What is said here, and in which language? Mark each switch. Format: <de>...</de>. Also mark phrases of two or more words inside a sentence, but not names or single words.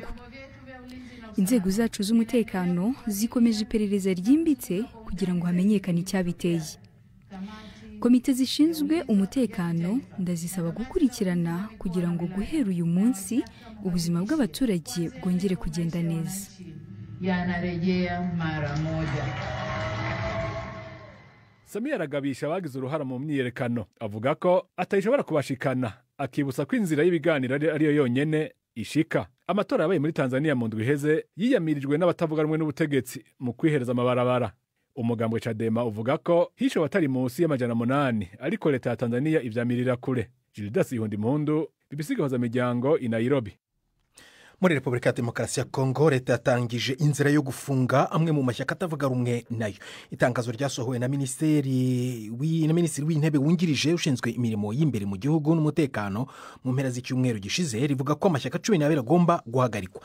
<rw>Inzego zacu z'umutekano zikomeje iperereza ryimbitse kugira ngo hamenyekane icyabiteye. Komite zishinzwe umutekano ndazisaba gukurikirana kugira ngo guhera uyu munsi ubuzima bw'abaturage bwongere kugenda neza.</rw> <sw>Yanarejea mara moja.</sw> <rn>Samia aragabisha abagize uruhara mu myiyerekano, avuga ko atayishobora kubashikana, akibutsa ko inzira y'ibiganiro ariyo yonyene ishika. Amatora yabaye muri Tanzania mu ndwi iheze yiyamirijwe n'abatavuga rumwe n'ubutegetsi mu kwihereza amabarabara. Umugambwe Chadema uvuga ko hisho batari munsi y'800 ariko leta ya Tanzania ivyamirira kure. Gildas Ihundimpundu, BBC Gahuza Miryango i Nairobi.</rn> <rw>Muri Repubulika ya Demokarasi ya Kongo leta yatangije inzira yo gufunga amwe mu mashyaka atavuga rumwe nayo. Itangazo ryasohowe na Minisitiri w'Intebe wungirije ushinzwe imirimo y'imbere mu gihugu n'umutekano mu mpera z'icyumweru gishize rivuga ko amashyaka 12 agomba guhagarikwa.</rw>